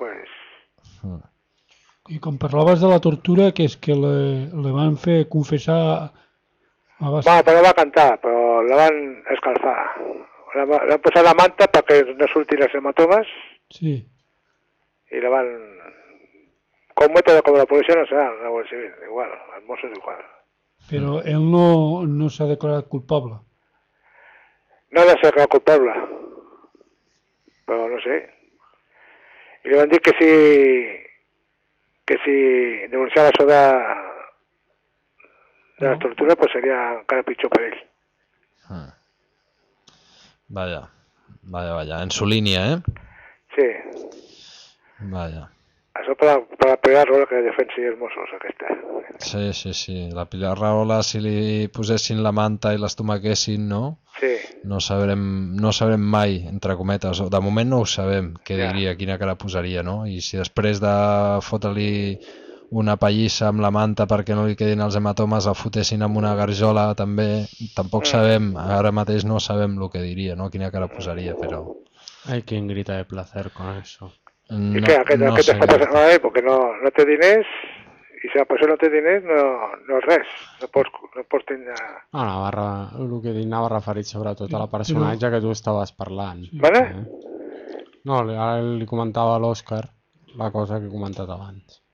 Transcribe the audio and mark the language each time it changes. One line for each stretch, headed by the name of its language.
Spanish: pues...
Catalan: I quan parlaves de la tortura, que és que le van fer confessar... però va cantar, però la van escalfar. La van posar la manta perquè no surtin els hematomes. Sí. I la van...
Spanish: con método como la Policía Nacional, la Guardia Civil, igual, el Mosso es igual. Pero él no se ha declarado culpable. No le ha declarado culpable, pero no sé. Y le van a decir que si denunciara eso de la tortura, pues sería cara pitjor para él. Vaya, vaya, vaya, en su línea, ¿eh? Sí. Vaya.
Catalan: Això per a Pilar Rahola, que defensi els Mossos, aquesta. Sí, sí, sí. La Pilar Rahola, si li posessin la manta i l'estomaquessin, no? Sí. No sabrem mai, entre cometes, de moment no ho sabem, què diria, quina cara posaria, no? I si després de fotre-li una pallissa amb la manta perquè no li quedin els hematomes, el fotessin amb una garjola, també, tampoc sabem, ara mateix no sabem el que diria, no? Quina cara posaria, però...
Spanish: Ai, quin grita de placer con eso. No, ¿y qué?
Catalan: ¿Aquest no està passant bé? Perquè no té diners, i si la persona no té diners, no és res. No pots tindre... Ah, la barra, el que dic, anava referit sobretot a la personatge que tu estaves parlant. Vale? No, ara li comentava l'Òscar la cosa que he comentat abans.